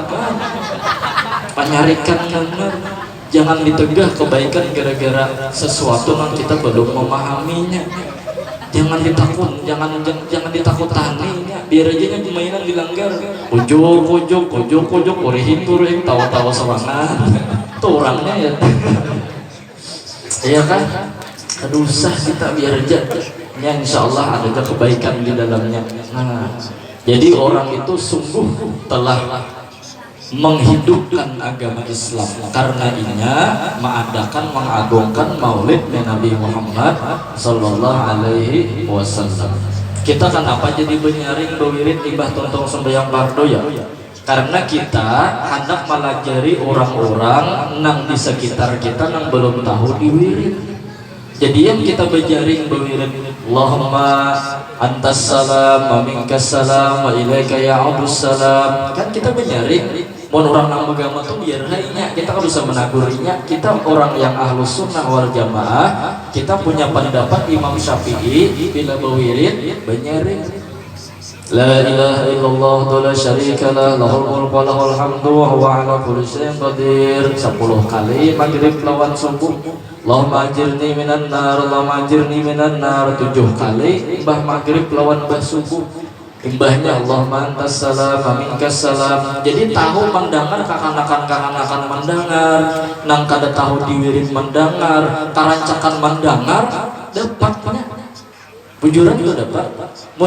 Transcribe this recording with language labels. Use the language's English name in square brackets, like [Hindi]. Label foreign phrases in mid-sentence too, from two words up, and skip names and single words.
[Banjar] Panyarikan benar. Jangan ditegah kebaikan gara-gara sesuatu yang kita belum memahaminya. Jangan ditakutani, biar aja yang mainan dilanggar. Ujung, kurihin, tawa-tawa semangat. Tuh orangnya ya. Iya kan? Aduh usah kita biar aja. Ya insya Allah ada kebaikan di dalamnya. Nah, jadi orang itu sungguh telah menghidupkan agama Islam, karena inya mengagungkan maulid Nabi Muhammad [Arabic] صلى الله عليه وسلم. [Banjar] Kita kenapa jadi benyaring bewirid ibah tontong sembahyang fardu ya? Karena kita hendak melajari orang-orang nang di sekitar kita nang belum tahu diwirid. Jadi yang kita berjaring bewirid, [Arabic] اللهم أنت السلام ومنك السلام وإليك يا عبد السلام. [Banjar] Kan kita berjaring. Mun orang nang agama tuh biar hainya kita kan bisa menagurinya. Kita orang yang [Arabic] أهل السنة والجماعة, [Banjar] kita punya pendapat Imam Syafi'i bila berwirid benyaring [Arabic] لا إله إلا الله لا شريك له له الملك وله الحمد وهو على كل شيء قدير. [Banjar] 10 kali maghrib lawan subuh. [Arabic] اللهم أجرني من النار اللهم أجرني من النار, Allahumma ajirni minan nar. [Banjar] 7 kali imbah maghrib lawan imbah subuh. Imbahnya [Arabic] اللهم أنت السلام ومنك السلام. [Banjar] Jadi tahu mendengar, kakanakan mendengar, nang kada tahu diwirid mendengar, karancakan mendengar, dapatnya bujuran juga dapat.